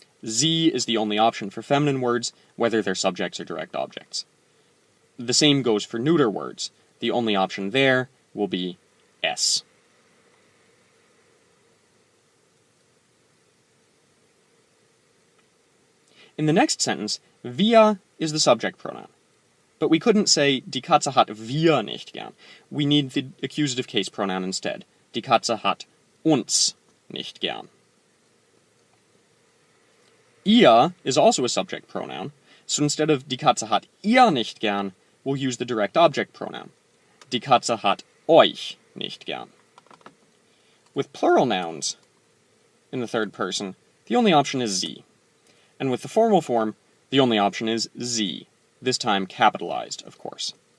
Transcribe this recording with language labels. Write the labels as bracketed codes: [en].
[en] Sie is the only option for feminine words, whether they're subjects or direct objects. The same goes for neuter words. The only option there will be s. In the next sentence, wir is the subject pronoun. But we couldn't say, [de] die Katze hat wir nicht gern. [en] We need the accusative case pronoun instead. [de] Die Katze hat uns nicht gern. [en] Ihr is also a subject pronoun, so instead of [de] die Katze hat ihr nicht gern, [en] we'll use the direct object pronoun. [de] Die Katze hat euch nicht gern. [en] With plural nouns, in the third person, the only option is sie. And with the formal form, the only option is sie, this time capitalized, of course.